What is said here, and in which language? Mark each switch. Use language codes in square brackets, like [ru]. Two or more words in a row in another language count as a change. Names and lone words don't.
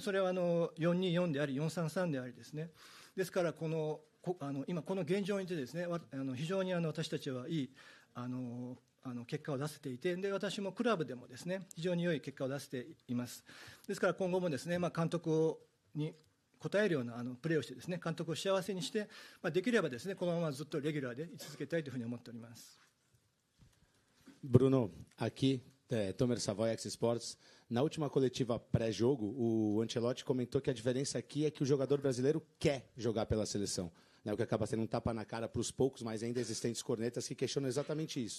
[ja] それは424であり433でありですね。ですから今この現状にてですね非常に私たちはいい結果を出せていて、で私もクラブでもですね非常に良い結果を出せています。ですから今後もですね、監督に応えるようなプレーをしてですね監督を幸せにして、できればですねこのままずっとレギュラーで居続けたいというふうに思っております。 [pt] Bruno, aqui, Tomer Savoy, X Sports. Na última coletiva pré-jogo, o Ancelotti comentou que a diferença aqui é que o jogador brasileiro quer jogar pela seleção, né? O que acaba sendo um tapa na cara para os poucos, mas ainda existentes cornetas que questionam exatamente isso.